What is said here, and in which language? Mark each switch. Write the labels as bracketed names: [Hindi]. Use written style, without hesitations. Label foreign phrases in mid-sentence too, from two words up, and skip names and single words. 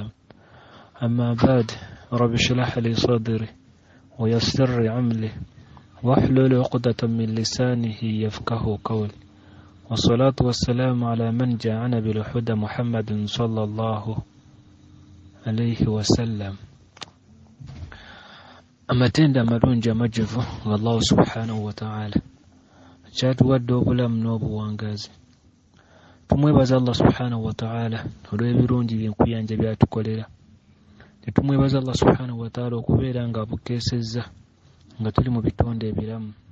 [Arabic] أما بعد، رب اشرح لي صدري ويسر لي عملي واحلل عقدة من لسانه يفقه قولي، والصلاة والسلام على من جاءنا بالهدى محمد صلى الله عليه وسلم. [Ganda] amatenda amalungi amajjuvu nga [Arabic] الله سبحانه وتعالى [Ganda] kyatuwadde obulamu n'obuwangazi. Tumwebaza [Arabic] الله سبحانه وتعالى [Ganda] olw'ebirungi byenkuyanja byatukolera. Tumwebaza [Arabic] الله سبحانه وتعالى [Ganda] okubeera nga abukeesezza nga tuli mu bitonde ebiramu.